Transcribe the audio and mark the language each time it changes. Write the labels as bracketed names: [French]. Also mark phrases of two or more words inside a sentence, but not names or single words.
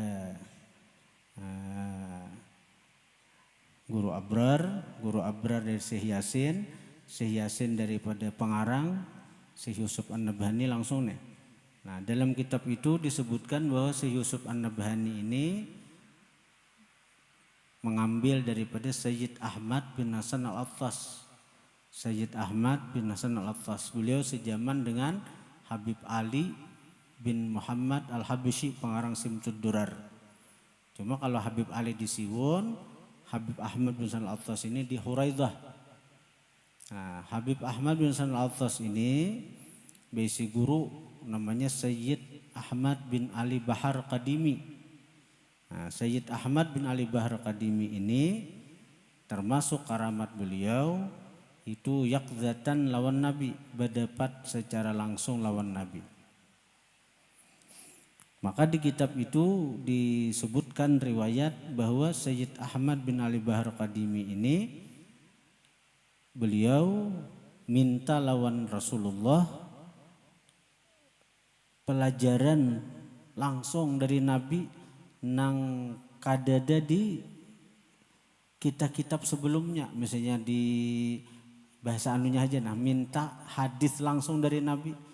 [Indonesian] Guru Abrar dari Syekh Yasin daripada pengarang Syekh Yusuf An-Nabhani langsung nih. Nah dalam kitab itu disebutkan bahwa Syekh Yusuf An-Nabhani ini mengambil daripada Sayyid Ahmad bin Hasan Al-Attas. Sayyid Ahmad bin Hasan Al-Attas, beliau sejaman dengan Habib Ali bin Muhammad Al-Habsyi pengarang Simtud Durar. Cuma kalau Habib Ali di Siwon, Habib Ahmad bin Hasan Al-Attas ini di Huraidah. Nah, Habib Ahmad bin Hasan Al-Attas ini besi guru namanya Sayyid Ahmad bin Ali Bahar Qadimi. [Banjar] Nah, Sayyid Ahmad bin Ali Bahar Qadimi ini termasuk karamat beliau itu yakzatan lawan Nabi, berdapat secara langsung lawan Nabi. [Indonesian] Maka di kitab itu disebutkan riwayat bahwa Sayyid Ahmad bin Ali Bahar Qadimi ini beliau minta lawan Rasulullah pelajaran langsung dari Nabi [Banjar] nang kadada [Indonesian] di kitab-kitab sebelumnya, misalnya di bahasa anunya aja, nah minta hadis langsung dari Nabi.